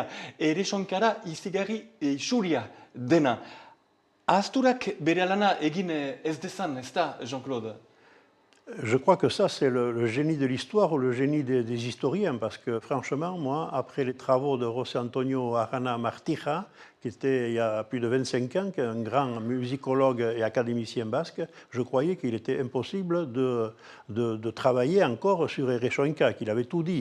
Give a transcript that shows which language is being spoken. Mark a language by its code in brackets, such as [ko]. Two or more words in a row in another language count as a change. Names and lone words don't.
[eu] Eresonkara izigarri xuria dena. Ahazturak bere lana egin ez dezan, ez da, Jean-Claude? [fr] Je crois que ça, c'est le génie de l'histoire ou le génie des historiens, parce que franchement, moi, après les travaux de José Antonio Arana Martija, qui était il y a plus de 25 ans, qui est un grand musicologue et académicien basque, je croyais qu'il était impossible de travailler encore sur Eresonka, qu'il avait tout dit.